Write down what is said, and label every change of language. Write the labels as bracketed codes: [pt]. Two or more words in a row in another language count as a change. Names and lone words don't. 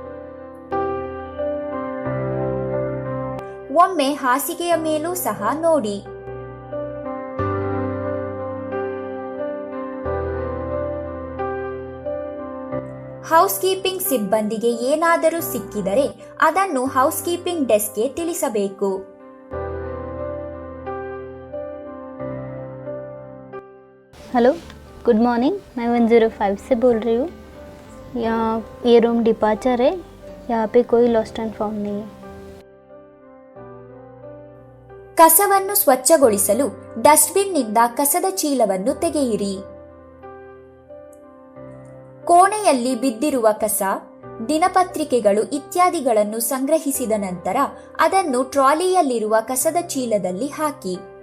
[kn] ಒಮ್ಮೆ ಹಾಸಿಗೆಯ ಮೇಲೂ ಸಹ ನೋಡಿ. [en] house keeping [kn] ಸಿಬ್ಬಂದಿಗೆ ಏನಾದರೂ ಸಿಕ್ಕಿದರೆ ಅದನ್ನು [en] house keeping [kn] ಡೆಸ್ಕ್ಗೆ ತಿಳಿಸಬೇಕು. [en] hello, good morning. [hi] मैं 105 से बोल रही हूँ. ये [en] room departure [hi] है. यहाँ पे कोई [en] lost and found [hi] नहीं है. [kn] ಕಸವನ್ನು ಸ್ವಚ್ಛಗೊಳಿಸಲು ಡಸ್ಟ್ಬಿನ್ ನಿಂದ ಕಸದ ಚೀಲವನ್ನು ತೆಗೆಯಿರಿ. ಕೋಣೆಯಲ್ಲಿ ಬಿದ್ದಿರುವ ಕಸ, ದಿನಪತ್ರಿಕೆಗಳು ಇತ್ಯಾದಿಗಳನ್ನು ಸಂಗ್ರಹಿಸಿದ ನಂತರ ಅದನ್ನು ಟ್ರಾಲಿಯಲ್ಲಿರುವ ಕಸದ ಚೀಲದಲ್ಲಿ ಹಾಕಿ.